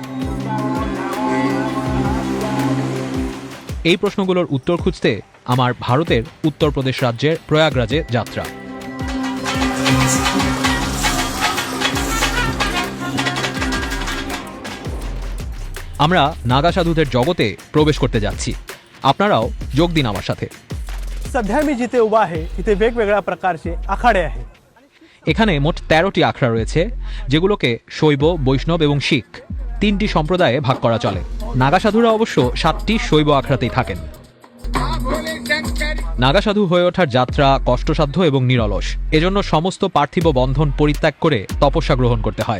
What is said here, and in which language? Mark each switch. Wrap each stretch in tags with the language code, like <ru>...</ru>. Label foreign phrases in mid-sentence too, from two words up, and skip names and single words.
<bn>এই প্রশ্নগুলোর উত্তর খুঁজতে আমার ভারতের উত্তরপ্রদেশ রাজ্যের প্রয়াগরাজে যাত্রা। আমরা নাগা সাধুদের জগতে প্রবেশ করতে যাচ্ছি। আপনারাও যোগ দিন আমার সাথে।</bn> <mr>सध्या मी जिथे उभा आहे तिथे वेगवेगळ्या प्रकारचे आखाडे आहेत।</mr> <bn>এখানে মোট 13টি আখড়া রয়েছে, যেগুলোকে শৈব, বৈষ্ণব এবং শিখ তিনটি সম্প্রদায়ে ভাগ করা চলে। নাগা সাধুরা অবশ্য 7টি শৈব আখড়াতেই থাকেন। নাগা সাধু হয়ে ওঠার যাত্রা কষ্টসাধ্য এবং নিরলস। এজন্য সমস্ত পার্থিব বন্ধন পরিত্যাগ করে তপস্যা গ্রহণ করতে হয়।</bn>